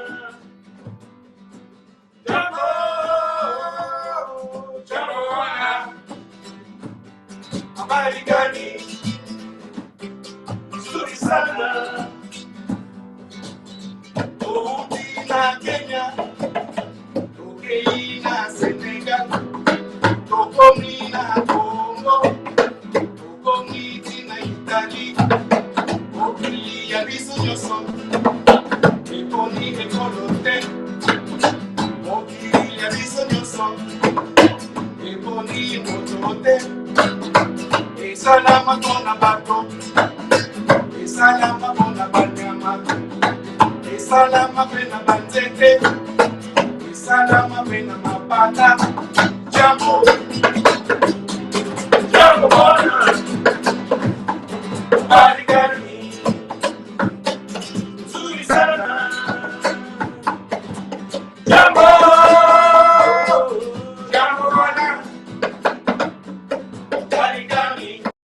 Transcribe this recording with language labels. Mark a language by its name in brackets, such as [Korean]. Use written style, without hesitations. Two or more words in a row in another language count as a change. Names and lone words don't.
[Swahili] Jambo, jambo bwana, habari gani? Nzuri sana. Burundi na Kenya, [Lingala] Togo na Senegal, Togo na Congo, Togo na Italy, Mokili ya biso nyonso, eponi ekolo te. Mokili ya biso nyonso, eponi moto te. Esalama mpona bato, esalama mpona banyama, esalama mpe na banzete, esalama mpe na mapata. [Swahili] Jambo, jambo bwana, habari gani? Nzuri sana. Jambo, jambo bwana, habari gani?